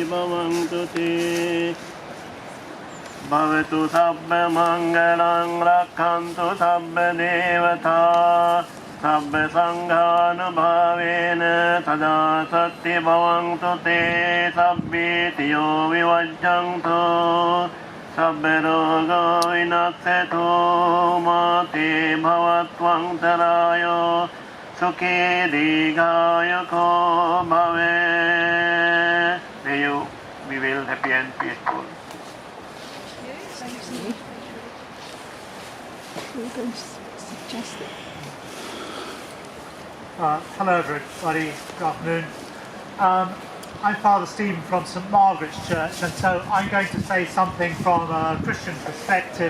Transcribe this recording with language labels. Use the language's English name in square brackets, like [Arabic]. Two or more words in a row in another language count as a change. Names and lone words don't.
[Pali] bhavantu te bhavatu sabba mangalang rakkhantu sabba devata sabba sanghanubhavena sada satti bhavantu te sabbitiyo vivajjanto sabba rogo vinasseto mate bhavatvantarayo sukhi dīghāyuko bhave. [English] May you be well, happy and peaceful. Hello everybody, good afternoon. I'm Father Stephen from St Margaret's Church, and so I'm going to say something from a Christian perspective.